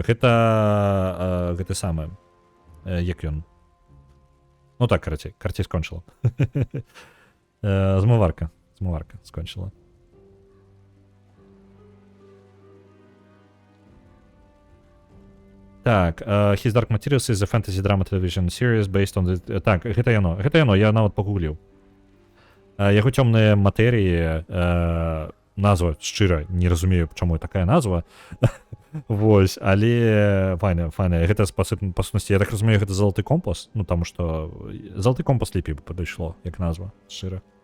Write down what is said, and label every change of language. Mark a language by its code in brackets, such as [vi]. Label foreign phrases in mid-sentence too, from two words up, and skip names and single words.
[be] Гэта самае. Як ён? Ну так, карацей скончыла. Змыварка скончыла. Так, [en] His Dark Materials is a fantasy drama television series based on the... [be] Так, гэта яно, я нават пагугліў. Яго цёмныя матэріі, назва, шчыра, не разумею, чаму такая назва. Вось, але файна. Гэта, па сутнасці, я так разумею, гэта Залаты компас, ну, таму што Залаты компас лепей бы падышло, як назва, шчыра.